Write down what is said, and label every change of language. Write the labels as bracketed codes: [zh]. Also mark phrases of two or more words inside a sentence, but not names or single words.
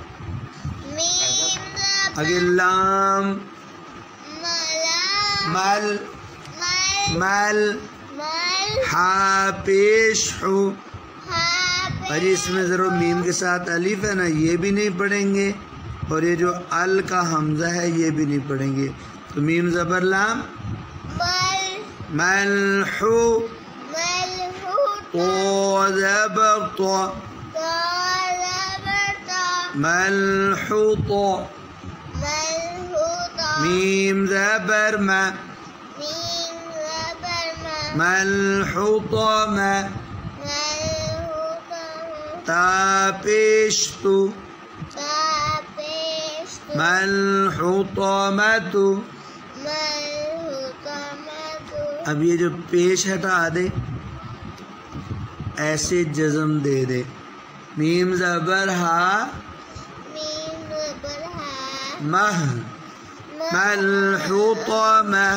[ur] آگے لام مل مل ہا پیش ہو اور اس میں ضرور میم کے ساتھ الف ہے نا یہ بھی نہیں پڑھیں گے اور یہ جو ال کا حمزہ ہے یہ بھی نہیں پڑھیں گے تو میم زبر لام ملحو زبر طا ملحوط میم زبر ما ملحوط ما تا پیش تو ملحطمۃ. اب یہ جو پیش ہٹا دے ایسے جزم دے دے. میم زبر ہا مہ ملحطمہ.